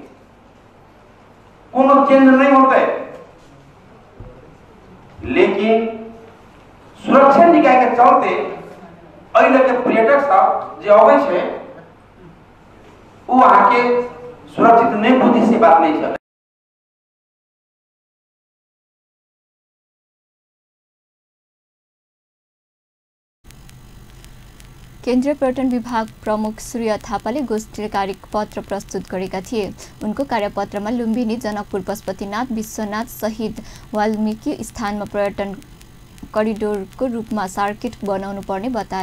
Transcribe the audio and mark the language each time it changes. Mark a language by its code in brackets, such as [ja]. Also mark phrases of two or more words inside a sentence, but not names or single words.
[mai] कोनो चेंज नहीं होते, लेकिन सुरक्षा निकाय के चलते अइले के पर्यटक सब जो आवे छे वो आके सुरक्षित नहीं बुद्धि से बात नहीं चले। [ne] केन्द्रीय पर्यटन विभाग प्रमुख सूर्य थापाले गोष्ठी कार्यपत्र प्रस्तुत गरेका थिए। उनको कार्यपत्रमा लुम्बिनी, जनकपुर, पशुपतिनाथ, विश्वनाथ सहित वाल्मीकि स्थानमा पर्यटन करिडोरको रूपमा सर्किट बनाउनु पर्ने बताए।